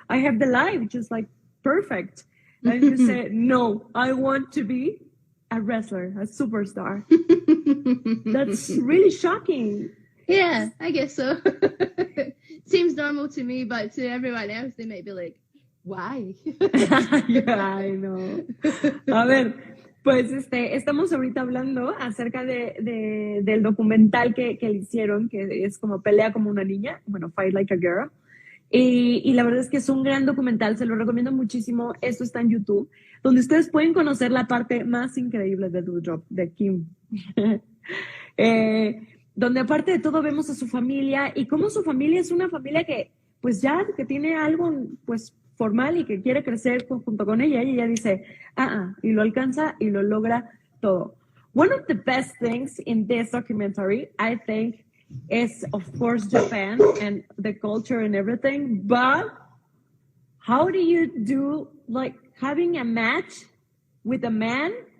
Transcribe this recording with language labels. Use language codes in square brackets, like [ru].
[en] I have the life just like perfect. And you say, no, I want to be a wrestler, a superstar. That's really shocking. Yeah, I guess so. Seems normal to me, but to everyone else, they might be like, why? Yeah, I know. [es] A ver, pues estamos ahorita hablando acerca del documental que le hicieron, que es como Pelea como una niña, bueno, Fight Like a Girl. Y la verdad es que es un gran documental, se lo recomiendo muchísimo. Esto está en YouTube, donde ustedes pueden conocer la parte más increíble de Doudrop, de Kim. Donde aparte de todo vemos a su familia y cómo su familia es una familia que pues ya que tiene algo pues formal y que quiere crecer junto con ella, y ella dice, y lo alcanza y lo logra todo. [en] one of the best things in this documentary, I think, is of course Japan and the culture and everything. But how do you do like having a match with a man?